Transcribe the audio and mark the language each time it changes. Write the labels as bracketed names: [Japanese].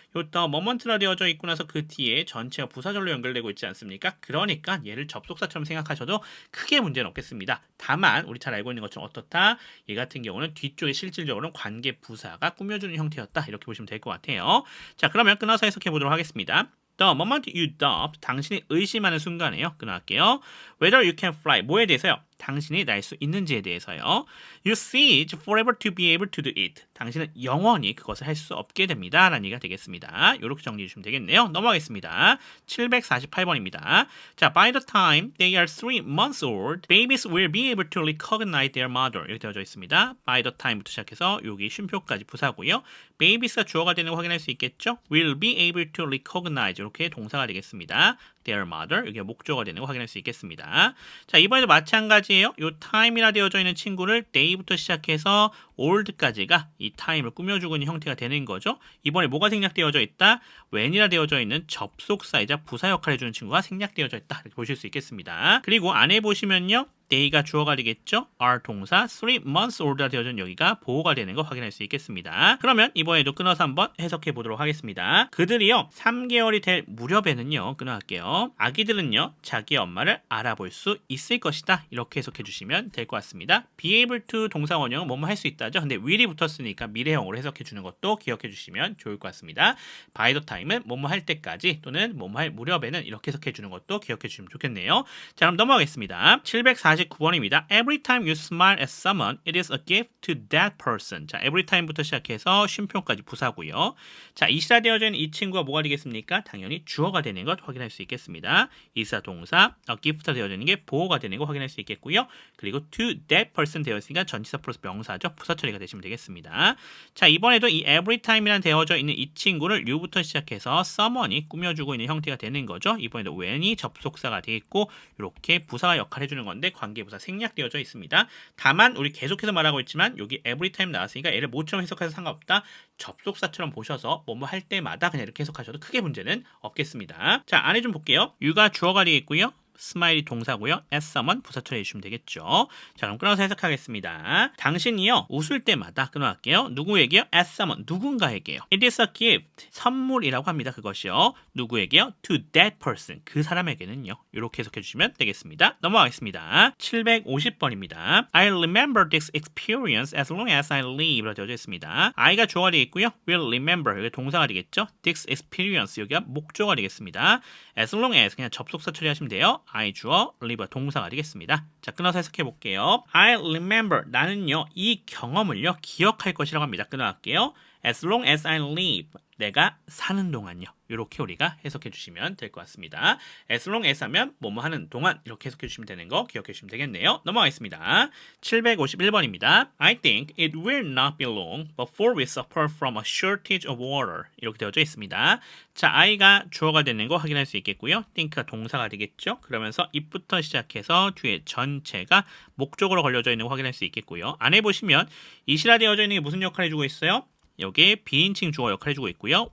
[Korean] 요더 moment라 되어져 있고 나서 그 뒤에 전체가 부사절로 연결되고 있지 않습니까? 그러니까 얘를 접속사처럼 생각하셔도 크게 문제는 없겠습니다. 다만 우리 잘 알고 있는 것처럼 어떻다? 얘 같은 경우는 뒤쪽에 실질적으로는 관계 부사가 꾸며주는 형태였다. 이렇게 보시면 될 것 같아요. 자, 그러면 끊어서 해석해 보도록 하겠습니다. [English] The moment you doubt, [Korean] 당신이 의심하는 순간에요. [English] 끊어갈게요. Whether you can fly, [Korean] 뭐에 대해서요? 당신이 날 수 있는지에 대해서요. [English] You cease forever to be able to do it. [Korean] 당신은 영원히 그것을 할 수 없게 됩니다. 라는 얘기가 되겠습니다. 이렇게 정리해 주시면 되겠네요. 넘어가겠습니다. 748번입니다. [English] 자, by the time they are 3 months old, babies will be able to recognize their mother. [Korean] 이렇게 되어져 있습니다. by the time부터 시작해서 여기 쉼표까지 부사고요. babies가 주어가 되는 거 확인할 수 있겠죠? [English] will be able to recognize. [Korean] 이렇게 동사가 되겠습니다. their mother, 여기가 목적어가 되는 거 확인할 수 있겠습니다. 자, 이번에도 마찬가지예요. 요 time이라 되어져 있는 친구를 day부터 시작해서 old까지가 이 time을 꾸며주고 있는 형태가 되는 거죠. 이번에 뭐가 생략되어져 있다? when이라 되어져 있는 접속사이자 부사 역할을 해주는 친구가 생략되어져 있다. 이렇게 보실 수 있겠습니다. 그리고 안에 보시면요. day가 주어가 되겠죠. are 동사, 3 months old가 되어진 여기가 보호가 되는 거 확인할 수 있겠습니다. 그러면 이번에도 끊어서 한번 해석해 보도록 하겠습니다. 그들이요 3개월이 될 무렵에는요, 끊어갈게요. 아기들은요 자기 엄마를 알아볼 수 있을 것이다. 이렇게 해석해 주시면 될 것 같습니다. be able to 동사 원형은 뭐뭐 할 수 있다죠. 근데 will이 붙었으니까 미래형으로 해석해 주는 것도 기억해 주시면 좋을 것 같습니다. by the time은 뭐뭐 할 때까지 또는 뭐뭐 할 무렵에는 이렇게 해석해 주는 것도 기억해 주시면 좋겠네요. 자, 그럼 넘어가겠습니다. 749번입니다. [English] Every time you smile at someone, it is a gift to that person. [Korean] 자, every time부터 시작해서 쉼표까지 부사고요. 자, 이시라 되어져 있는 이 친구가 뭐가 되겠습니까? 당연히 주어가 되는 것 확인할 수 있겠습니다. 이사 동사, a gift가 되어져 있는 게 보호가 되는 거 확인할 수 있겠고요. 그리고 to that person 되어 있으니까 전치사 플러스 명사죠. 부사 처리가 되시면 되겠습니다. 자, 이번에도 이 every time이란 되어져 있는 이 친구를 you부터 시작해서 someone이 꾸며주고 있는 형태가 되는 거죠. 이번에도 when이 접속사가 되겠고 이렇게 부사가 역할을 해주는 건데 관계부사 생략되어져 있습니다. 다만 우리 계속해서 말하고 있지만 여기 every time 나왔으니까 얘를 뭐처럼 해석해서 상관없다. 접속사처럼 보셔서 뭐뭐 할 때마다 그냥 이렇게 해석하셔도 크게 문제는 없겠습니다. 자, 안에 좀 볼게요. you가 주어가 되겠고요. 스마일이 동사고요. as someone 부사 처리해 주시면 되겠죠. 자, 그럼 끊어서 해석하겠습니다. 당신이요 웃을 때마다 끊어갈게요. 누구에게요? [English] as someone [Korean] 누군가에게요. [English] It is a gift [Korean] 선물이라고 합니다. 그것이요. 누구에게요? [English] To that person [Korean] 그 사람에게는요. 이렇게 해석해 주시면 되겠습니다. 넘어가겠습니다. 750번입니다. [English] I remember this experience as long as I live로 [Korean] 되어져 있습니다. I가 주어가 되겠고요. will remember 여기 동사가 되겠죠. This experience 여기가 목적어가 되겠습니다. as long as 그냥 접속사 처리하시면 돼요. I 주어, live 동사가 되겠습니다. 자, 끊어서 해석해 볼게요. [English] I remember [Korean] 나는요 이 경험을요 기억할 것이라고 합니다. 끊어갈게요. [English] As long as I live [Korean] 내가 사는 동안요. 이렇게 우리가 해석해 주시면 될 것 같습니다. As long as 하면 뭐뭐 하는 동안 이렇게 해석해 주시면 되는 거 기억해 주시면 되겠네요. 넘어가겠습니다. 751번입니다. [English] I think it will not be long before we suffer from a shortage of water. [Korean] 이렇게 되어져 있습니다. 자, I가 주어가 되는 거 확인할 수 있겠고요. think가 동사가 되겠죠. 그러면서 it부터 시작해서 뒤에 전체가 목적으로 걸려져 있는 거 확인할 수 있겠고요. 안에 보시면 it이라 되어져 있는 게 무슨 역할을 해주고 있어요? 여기에 비인칭 주어 역할을 해주고 있고요.